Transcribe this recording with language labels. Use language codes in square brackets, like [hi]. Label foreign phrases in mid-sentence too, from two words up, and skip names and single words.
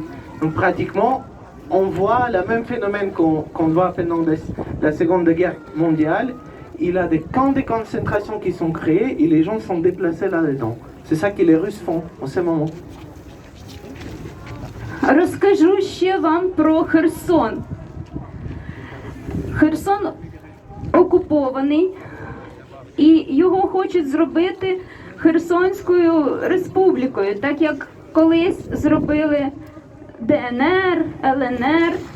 [fr] Donc pratiquement, on voit le même phénomène qu'on voit pendant la Seconde Guerre mondiale. Il y a des camps de concentration qui sont créés et les gens sont déplacés là-dedans. C'est ça que les Russes font en ce moment. [uk] Розкажу ще вам про Херсон. Херсон окупований, і його хочуть зробити Херсонською республікою, так як колись зробили ДНР, ЛНР.